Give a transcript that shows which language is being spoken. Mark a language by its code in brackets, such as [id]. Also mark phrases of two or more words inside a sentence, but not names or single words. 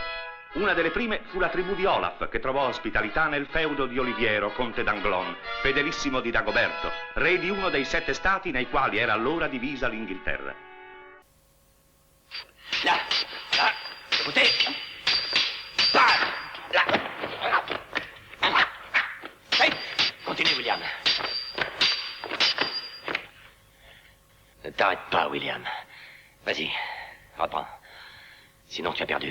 [it] Una delle prime fu la tribù di Olaf, che trovò ospitalità nel feudo di Oliviero, conte d'Anglon, fedelissimo di Dagoberto, re di uno dei 7 stati nei quali era allora divisa l'Inghilterra. [fr] Là, écoutez. Là. Oui, continue, William. Ne t'arrête pas, William. Vas-y, reprends. Sinon, tu as perdu.